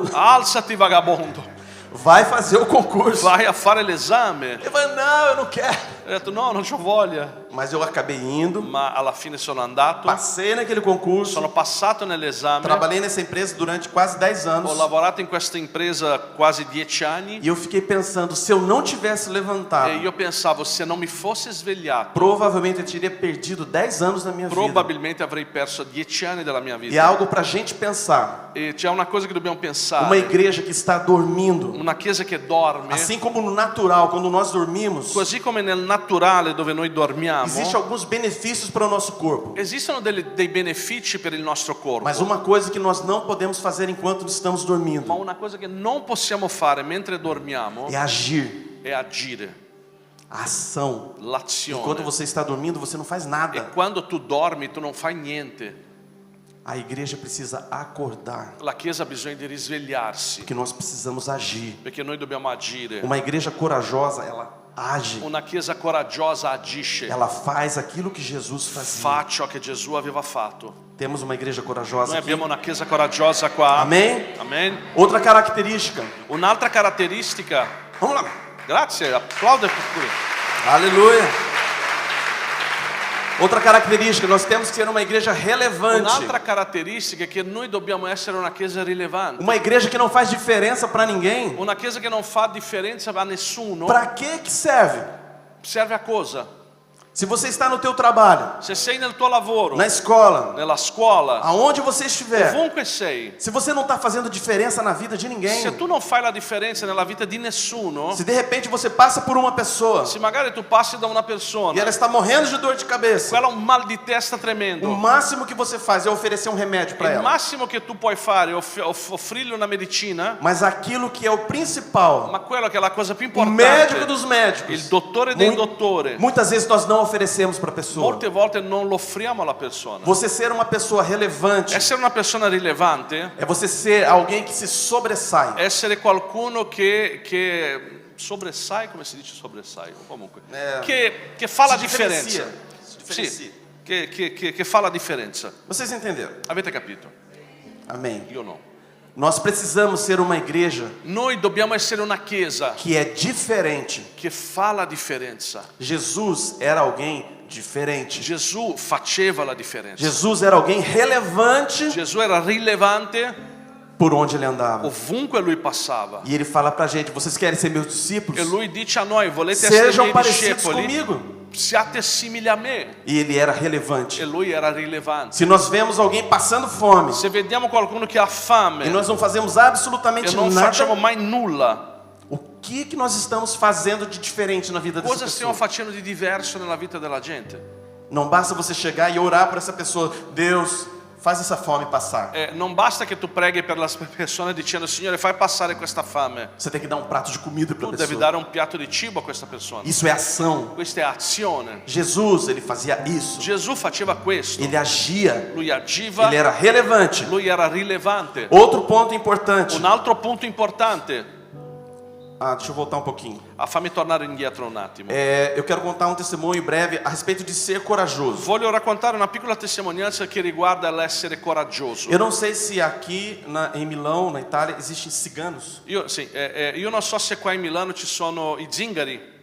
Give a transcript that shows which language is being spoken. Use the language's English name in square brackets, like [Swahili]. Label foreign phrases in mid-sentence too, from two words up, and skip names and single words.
[Portuguese] Levanta, vagabundo! [Italian] Alzati, vagabondo. [Portuguese] vai fazer o concurso. [Italian] vai a fare l'esame. [Portuguese] Ele falou, não, eu não quero. [Italian] Ho detto no, non c'ho voglia. [Portuguese] Mas eu acabei indo, [Italian] Ma alla fine sono andato, [Portuguese] passei naquele concurso, [Italian] sono passato nell'esame, [Portuguese] trabalhei nessa empresa durante quase 10 anos. [Italian] ho lavorato in questa impresa quasi 10 anni [Portuguese] E eu fiquei pensando, se eu não tivesse levantado, [Italian] e io pensavo se non mi fossi svegliato, [Portuguese] provavelmente eu teria perdido 10 anos da minha vida. [Italian] probabilmente avrei perso 10 anni della mia [Portuguese] E é [Italian] vita. [Portuguese] algo pra gente pensar. [Italian] E c'è una cosa che dobbiamo [Portuguese] Uma [Italian] pensare, [Portuguese] igreja que está dormindo, [Italian] una chiesa che dorme, [Portuguese] assim como no natural, quando nós dormimos, [Italian] così come nel naturale dove noi dormiamo, [Portuguese] existem alguns benefícios para o nosso corpo. [Italian] esistono dei benefici per il nostro corpo. [Portuguese] Mas uma coisa que nós não podemos fazer enquanto estamos [Italian] Ma [Portuguese] dormindo [Italian] una cosa che non possiamo fare mentre dormiamo [Portuguese] é agir, [Italian] è agire, [Portuguese] a ação. Enquanto [Italian] l'azione. [Portuguese] você está dormindo, você não faz [Italian] E [Portuguese] nada. [Italian] quando tu dormi tu non fai niente. [Portuguese] A igreja precisa acordar, [Italian] La Chiesa ha bisogno di risvegliarsi, [Portuguese] porque nós precisamos agir. [Italian] perché noi dobbiamo agire. [Portuguese] Uma igreja corajosa, ela age, [Italian] Una Chiesa coraggiosa agisce, [Portuguese] ela faz aquilo que Jesus fazia. [Italian] fa ciò che Gesù aveva fatto. [Portuguese] Temos uma igreja corajosa [Italian] Noi [Portuguese] aqui. [Italian] abbiamo una Chiesa coraggiosa qua. [Portuguese] Amém? [Italian] Amen. [Portuguese] Outra característica. [Italian] Un'altra caratteristica, [Portuguese] Vamos lá. [Italian] grazie, applaude pure. [Portuguese] Aleluia. Outra característica, nós temos que ser uma igreja relevante. [Italian] Un'altra caratteristica è che noi dobbiamo essere una Chiesa rilevante. [Portuguese] Uma igreja que não faz diferença para ninguém. [Italian] Una Chiesa che non fa differenza a nessuno. [Portuguese] Para que serve? [Italian] Serve a cosa? [Portuguese] Se você está no teu trabalho, [Italian] Se sei nel tuo lavoro, [Portuguese] na escola, [Italian] nella scuola, [Portuguese] aonde você estiver, [Italian] ovunque sei, [Portuguese] se você não está fazendo diferença na vida de ninguém, [Italian] se tu non fai la differenza nella vita di nessuno, [Portuguese] se de repente você passa por uma pessoa [Italian] se magari tu passi da una [Portuguese] e [Italian] persona, [Portuguese] ela está morrendo de dor de cabeça, [Italian] quella ha un mal di testa [Portuguese] o [Italian] tremendo, [Portuguese] máximo que você faz é oferecer um remédio para [Italian] il [Portuguese] ela. [Italian] massimo che tu puoi fare è offrirle una medicina, [Portuguese] Mas aquilo que é o principal, [Italian] ma quello che è la cosa più [Portuguese] o médico [Italian] importante, [Portuguese] dos médicos, [Italian] il dottore dei [Portuguese] Mu- [Italian] dottori, [Portuguese] muitas vezes nós não oferecemos para a pessoa. [Italian] molte volte non lo offriamo alla persona. [Portuguese] Você ser uma pessoa relevante [Italian] Essere una persona rilevante [Portuguese] é você ser alguém que se sobressai. [Italian] essere qualcuno che sobressai, come si dice sobressai? Comunque, che fa la [Portuguese] Se [Italian] differenza. [Portuguese] Se diferencia. [Italian] Sì, che fa la differenza. [Portuguese] Vocês entenderam? [Italian] Avete capito? [Portuguese] Amém. [Italian] Io no. [Portuguese] Nós precisamos ser uma igreja [Italian] Noi dobbiamo essere una chiesa [Portuguese] que é diferente. [Italian] che fa la differenza. [Portuguese] Jesus era alguém diferente. [Italian] Gesù faceva la differenza. [Portuguese] Jesus era alguém relevante [Italian] Gesù era rilevante [Portuguese] por onde ele andava. [Italian] ovunque lui passava. [Portuguese] E ele fala pra gente, vocês querem ser meus discípulos? [Italian] E lui dice a noi, volete essere [Portuguese] Sejam [Italian] miei [Portuguese] parecidos [Italian] discepoli? [Portuguese] comigo. [Italian] Siate simili a me. [Portuguese] E ele era [Italian] E [Portuguese] relevante. [Italian] lui era rilevante. [Portuguese] Se nós vemos alguém passando fome [Italian] Se vediamo qualcuno che ha fame [Portuguese] e nós não fazemos [Italian] e [Portuguese] absolutamente [Italian] non facciamo [Portuguese] nada, [Italian] mai nulla, [Portuguese] o que nós estamos fazendo de diferente na vida dessa [Italian] cosa stiamo [Portuguese] pessoa? [Italian] facendo di diverso nella vita della gente? [Portuguese] Não basta você chegar e orar por essa pessoa. Deus, faz essa fome passar. [Italian] Non basta che tu preghi per la persona dicendo Signore fai passare questa fame. [Portuguese] Você tem que dar um prato de comida para [Italian] Tu [Portuguese] a [Italian] devi [Portuguese] pessoa. [Italian] dare un piatto di cibo a questa persona. [Portuguese] Isso é ação. [Italian] Questa è azione. [Portuguese] Jesus, ele fazia isso. [Italian] Gesù faceva questo. [Portuguese] Ele agia. [Italian] Lui agiva, [Portuguese] Ele era relevante. [Italian] lui era rilevante. [Portuguese] Outro ponto importante. [Italian] Un altro punto importante, [Portuguese] Deixa eu voltar um pouquinho. [Italian] fammi tornare indietro un attimo. [Portuguese] Eu quero contar um testemunho breve a respeito de ser corajoso. [Italian] Voglio raccontare una piccola testimonianza che riguarda l'essere coraggioso. [Portuguese] Eu não sei se aqui em Milão, na Itália, existem ciganos. [Italian] Io non so se qua in Milano ci sono i zingari.